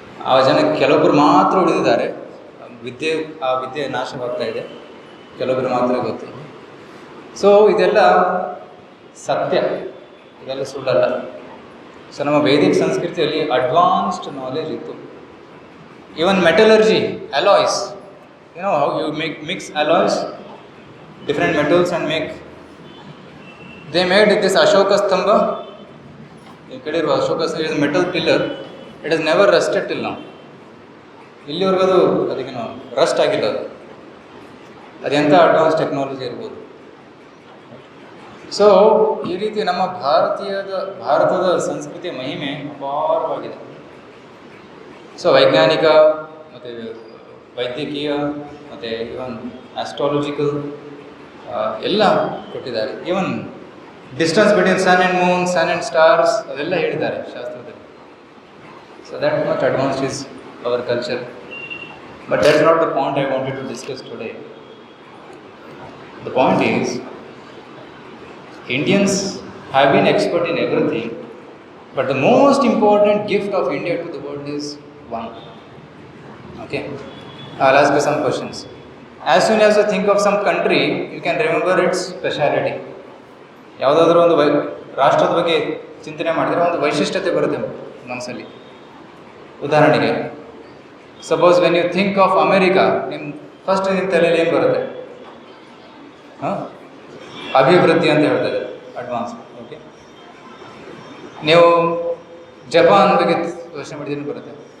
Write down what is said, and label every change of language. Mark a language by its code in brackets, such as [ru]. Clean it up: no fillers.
[kn] ಆ ಜನ ಕೆಲವೊಬ್ಬರು ಮಾತ್ರ ಉಳಿದಿದ್ದಾರೆ. ಆ ವಿದ್ಯೆ ನಾಶವಾಗ್ತಾ ಇದೆ, ಕೆಲವೊಬ್ಬರು ಮಾತ್ರ ಗೊತ್ತು. ಸೊ ಇದೆಲ್ಲ ಸತ್ಯ, ಇದೆಲ್ಲ ಸುಳ್ಳಲ್ಲ. ಸೊ ನಮ್ಮ ವೈದಿಕ ಸಂಸ್ಕೃತಿಯಲ್ಲಿ ಅಡ್ವಾನ್ಸ್ಡ್ ನಾಲೆಜ್ ಇತ್ತು. [en] Even metallurgy, alloys, how you mix alloys, different metals and they made this Ashoka Stamba. You can see Ashoka Stamba is a metal pillar. It has never rusted till now. [kn] ಇಲ್ಲಿವರೆಗೂ ಅದು ಅದಕ್ಕೆ Rust ಆಗಿಲ್ಲ. ಅದೆಂಥ advance technology ಇರ್ಬೋದು. So ಈ ರೀತಿ ನಮ್ಮ ಭಾರತದ ಸಂಸ್ಕೃತಿಯ ಮಹಿಮೆ ಅಪಾರವಾಗಿದೆ. ಸೊ ವೈಜ್ಞಾನಿಕ ಮತ್ತು ವೈದ್ಯಕೀಯ ಮತ್ತು ಇವನ್ ಆಸ್ಟ್ರಾಲಜಿಕಲ್ ಎಲ್ಲ ಕೊಟ್ಟಿದ್ದಾರೆ. [en] even distance between sun and moon, sun and stars, [kn] ಅದೆಲ್ಲ ಹೇಳಿದ್ದಾರೆ ಶಾಸ್ತ್ರದಲ್ಲಿ. [en] So that much advanced is our culture. But that is not the point I wanted to discuss today. The point is Indians have been expert in everything, but the most important gift of India to the world is one. Okay, I'll ask you some questions. As soon as you think of some country, you can remember its speciality. [kn] ಯಾವುದಾದ್ರೂ ಒಂದು ರಾಷ್ಟ್ರದ ಬಗ್ಗೆ ಚಿಂತನೆ ಮಾಡಿದರೆ ಒಂದು ವೈಶಿಷ್ಟ್ಯತೆ ಬರುತ್ತೆ ಮನಸ್ಸಲ್ಲಿ. ಉದಾಹರಣೆಗೆ, [en] suppose when you think of America, first [kn] ನಿಮ್ಮ ತಲೆಯಲ್ಲಿ ಏನು ಬರುತ್ತೆ? ಅಭಿವೃದ್ಧಿ ಅಂತ ಹೇಳ್ತಾರೆ, ಅಡ್ವಾನ್ಸ್. ಓಕೆ, ನೀವು ಜಪಾನ್ ಬಗ್ಗೆ ಯೋಚನೆ ಮಾಡಿದ್ರೆ ಬರುತ್ತೆ